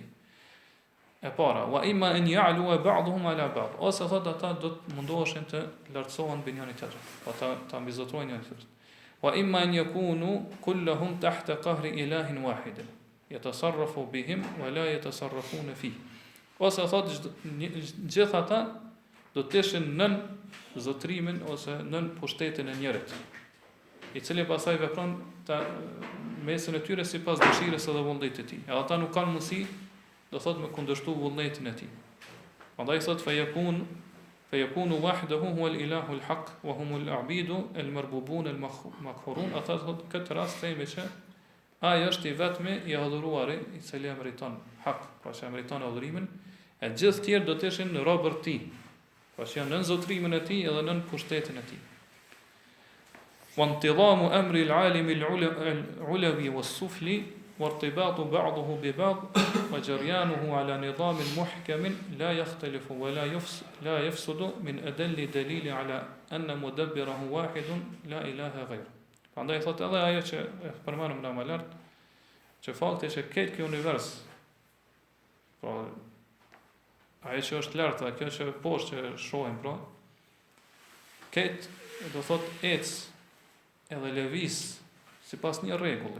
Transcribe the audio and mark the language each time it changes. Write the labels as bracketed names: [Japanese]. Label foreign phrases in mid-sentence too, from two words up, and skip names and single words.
[Albanian] E para, [Arabic] وإما أن يعلو بعضهم على بعض. [Albanian] Ose thotë ata do të mundoheshin të lartësohen mbi njëri tjetrin, ta mbizotrojnë njëri tjetrin. [Arabic] وإما أن يكون كلهم تحت قهر إله واحد. يتصرف بهم ولا يتصرفون في. [Albanian] Ose thotë gjithë ata do të ishin nën zotrimin ose nën pushtetin e njërit, i cili pastaj vepron mesin e tyre sipas dëshirës edhe vullnetit të tij. Edhe ata nuk kanë mundësi, do thotë me kundërshtu vullnetin e tij. Prandaj thotë [Arabic] فيكون وحده هو الإله الحق وهم العبيد المربوبون المقهورون. [Albanian] Ata thotë këtë rast themi që ai është i vetmi i adhuruari i cili meriton hak, pra që meriton adhurimin, e gjithë tjerë do të ishin robër të tij, pra që janë nën zotrimin e tij edhe nën pushtetin e tij. [Arabic] وانتظام أمر العالم العلوي والسفلي وارتباط بعضه ببعض وجريانه على نظام محكم لا يختلف ولا يفسد من أدل دليل على أن مدبره واحد لا إله غيره. [Albanian] Prandaj thotë edhe ajo që e përmenëm në më lart, që fakti që këtë kjo univers, pra ajo që është lart dhe kjo që poshtë që shohim, pra këtë do thotë ecë edhe lëviz sipas një rregulli.